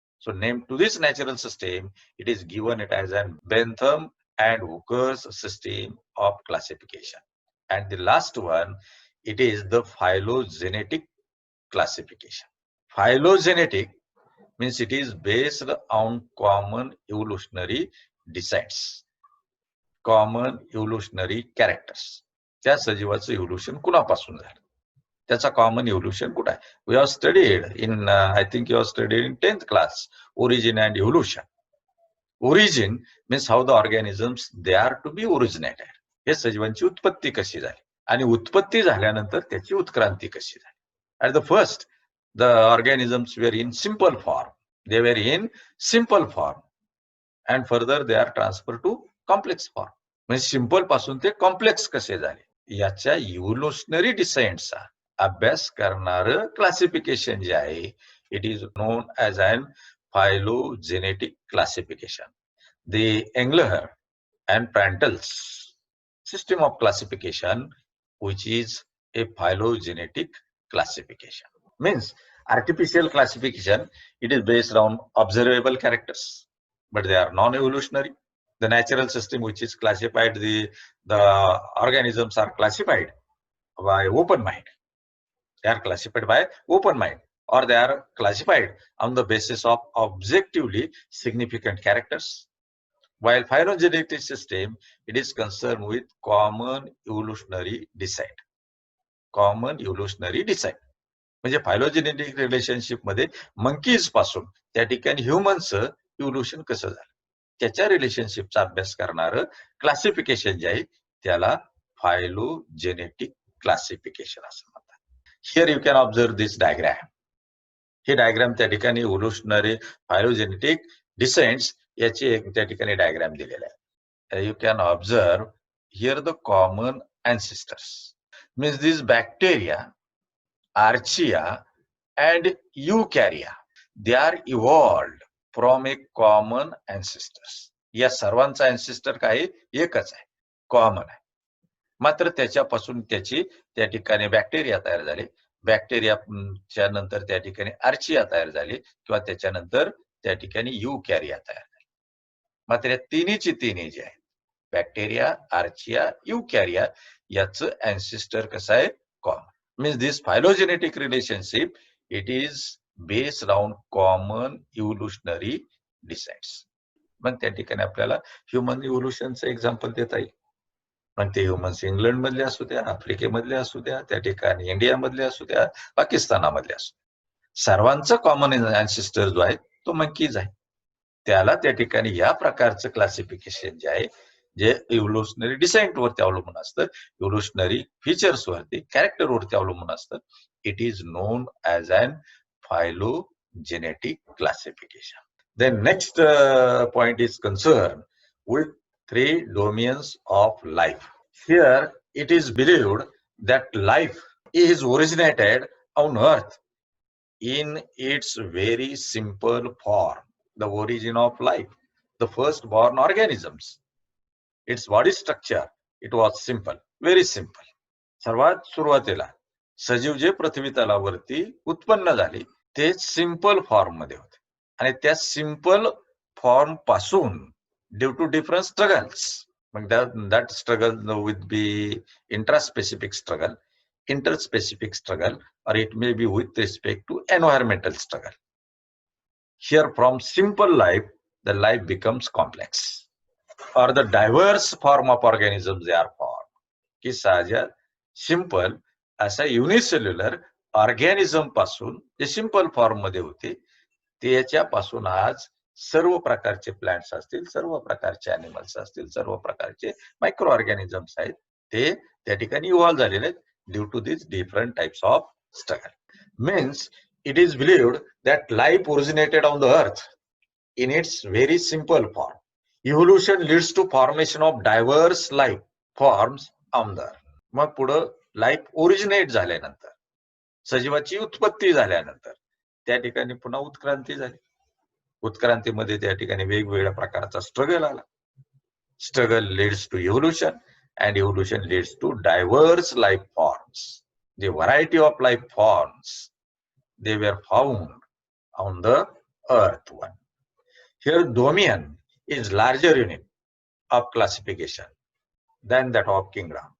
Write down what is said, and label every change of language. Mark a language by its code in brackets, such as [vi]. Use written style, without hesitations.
[en] So name to this natural system, it is given it as an Bentham and Hooker's system of classification. And the last one, it is the phylogenetic classification. Phylogenetic means it is based on common evolutionary descents, common evolutionary characters. [mr] त्या सजीवाचं evolution कुणापासून झालं, त्याचा common evolution कुठं आहे. [en] We have studied in, I think you have studied in 10th class, origin and evolution. Origin means how the organisms they are to be originated. [mr] हे सजीवांची उत्पत्ती कशी झाली, आणि उत्पत्ती झाल्यानंतर त्याची उत्क्रांती कशी झाली. [en] At the first, the organisms were in simple form. They were in simple form, and further they are transferred to complex form. [mr] म्हणजे सिंपल पासून ते कॉम्प्लेक्स कसे झाले, याच्या इव्होल्युशनरी डिसेंटचा अभ्यास करणारं क्लासिफिकेशन जे आहे, [en] It is known as an phylogenetic classification. The Engler and Prandtl's system of classification, which is a phylogenetic classification. Means artificial classification, it is based on observable characters, but they are non-evolutionary. The natural system, which is classified, the organisms are classified by open mind. They are classified by open mind, or they are classified on the basis of objectively significant characters. While phylogenetic system, it is concerned with common evolutionary descent. Common evolutionary descent. [mr] म्हणजे phylogenetic relationship मध्ये monkeys पासून त्या ठिकाणी ह्युमनचं evolution कसं झालं, त्याच्या रिलेशनशिपचा अभ्यास करणारं क्लासिफिकेशन जे आहे त्याला फायलोजेनेटिक क्लासिफिकेशन असं म्हणतात. [en] Here you can observe this diagram. [mr] हे डायग्राम त्या ठिकाणी इव्होल्युशनरी फायलोजेनेटिक डिसेंट्स याची एक त्या ठिकाणी डायग्राम दिलेला आहे. [en] You can observe here the common ancestors means these bacteria, archaea and eukarya, they are evolved from a common ancestors. [mr] या सर्वांचा ancestor काय एकच आहे, कॉमन आहे. मात्र त्याच्यापासून त्याची त्या ठिकाणी बॅक्टेरिया तयार झाले, बॅक्टेरियाच्या नंतर त्या ठिकाणी आर्चिया तयार झाली किंवा त्याच्यानंतर त्या ठिकाणी युकॅरिया तयार झाली. मात्र या तिन्हीची तिन्ही जे आहे बॅक्टेरिया, आर्चिया, युकॅरिया याचं ancestor कसं आहे, common. [en] Means this phylogenetic relationship it is based on common evolutionary descents. [mr] मग त्या ठिकाणी आपल्याला ह्युमन इव्होल्युशनचं एक्झाम्पल देता येईल. मग ते ह्युमन्स इंग्लंड मधले असू द्या, आफ्रिकेमधले असू द्या, त्या ठिकाणी इंडियामधले असू द्या, पाकिस्तानामधले असू द्या, सर्वांचा कॉमन ancestor जो आहे तो मंकीज आहे. त्याला त्या ठिकाणी या प्रकारचं क्लासिफिकेशन जे आहे जे इव्होल्युशनरी डिसेंट वरती अवलंबून असतं, इव्होल्युशनरी फीचर्स वरती, कॅरेक्टर वरती अवलंबून असतं. [en] It is known as an phylogenetic classification. Then next point is concerned with 3 domains of life. Here it is believed that life is originated on earth in its very simple form. The origin of life, the first born organisms, its body structure, it was simple, very simple. [mr] सर्वात सुरुवातीला सजीव जे पृथ्वी तलावरती उत्पन्न झाले ते simple form मध्ये होते आणि त्या सिंपल फॉर्म पासून [en] due to different struggles, [mr] मग [en] That struggle with be intraspecific struggle, interspecific struggle, or it may be with respect to environmental struggle. Here from simple life, the life becomes complex, or the diverse form of organisms they are formed. [mr] की साजा simple असा unicellular organism पासून जे simple form मध्ये होते त्याच्यापासून आज सर्व प्रकारचे प्लांट्स असतील, सर्व प्रकारचे अॅनिमल्स असतील, सर्व प्रकारचे मायक्रो ऑर्गॅनिझम्स आहेत ते त्या ठिकाणी इव्हॉल्व्ह झालेले आहेत [en] due to these different types of struggle. Means it is believed that life originated on the earth in its very simple form. Evolution leads to formation of diverse life forms on the earth. [mr] मग पुढे life originate झाल्यानंतर, सजीवाची उत्पत्ती झाल्यानंतर त्या ठिकाणी पुन्हा उत्क्रांती झाली. उत्क्रांतीमध्ये त्या ठिकाणी वेगवेगळ्या प्रकारचा स्ट्रगल आला. [en] Struggle leads to evolution and evolution leads to diverse life forms. The variety of life forms, they were found on the earth one. Here domain is larger unit of classification than that of kingdom.